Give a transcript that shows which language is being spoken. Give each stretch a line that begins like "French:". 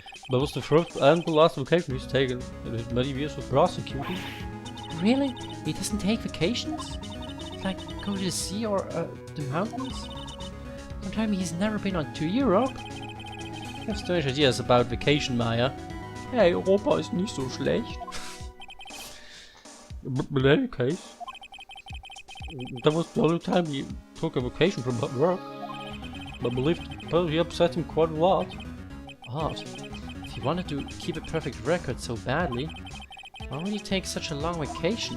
English: That was the first and the last vacation he's taken in his many years of prosecuting. Really? He doesn't take vacations? Like go to the sea or the mountains? Don't tell me he's never been to Europe. You have strange ideas about vacation, Maya.
German: Hey, Europa ist nicht so schlecht.
English: But in any case, that was the only time he took a vacation from work. I believe he upset him quite a lot. Odd. If he wanted to keep a perfect record so badly, why would he take such a long vacation?